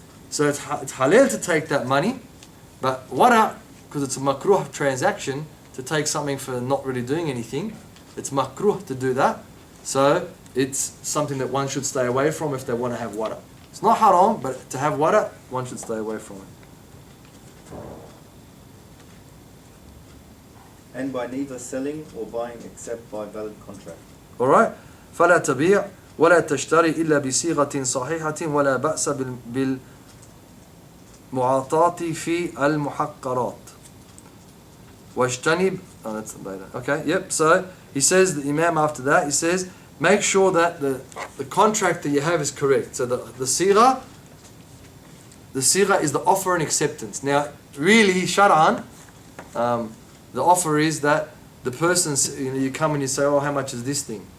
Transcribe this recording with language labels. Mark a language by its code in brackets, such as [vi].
[en] So it's halal to take that money, but wara, because it's a makruh transaction, to take something for not really doing anything, it's makruh to do that. So it's something that one should stay away from if they want to have wara. It's not haram, but to have wara, one should stay away from it. And by neither selling or buying except by valid contract. Alright? [ar] فلا تبيع ولا تشتري إلا بصيغة صحيحة ولا بأس بالمعاطاة في المحقرات. [en] واجتنب. Oh, that's later. Okay, yep. So he says, the Imam after that, he says, make sure that the contract that you have is correct. So the sigha is the offer and acceptance. Now, really, shar'an, the offer is that the person, you come and you say, oh, how much is this thing?